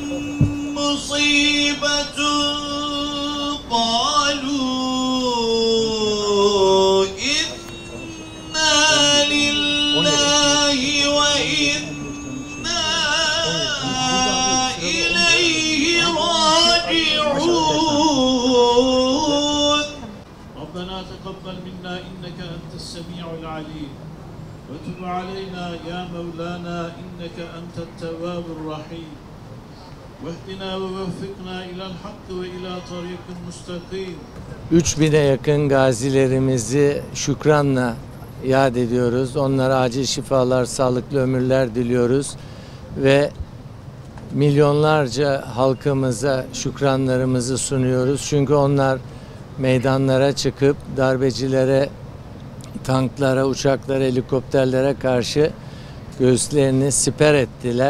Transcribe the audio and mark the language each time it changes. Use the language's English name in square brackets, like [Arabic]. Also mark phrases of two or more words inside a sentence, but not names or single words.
[Arabic] مصيبة قالوا إنا لله وإنا إليه راجعون ربنا تقبل منا إنك أنت السميع العليم وتب علينا يا مولانا إنك أنت التواب الرحيم واهدنا ووفقنا إلى الحق وإلى طريق مستقيم. [Turkish] 3000'e yakın gazilerimizi şükranla yad ediyoruz. Onlara acil şifalar, sağlıklı ömürler diliyoruz ve milyonlarca halkımıza şükranlarımızı sunuyoruz. Çünkü onlar meydanlara çıkıp darbecilere, tanklara, uçaklara, helikopterlere karşı göğüslerini siper ettiler.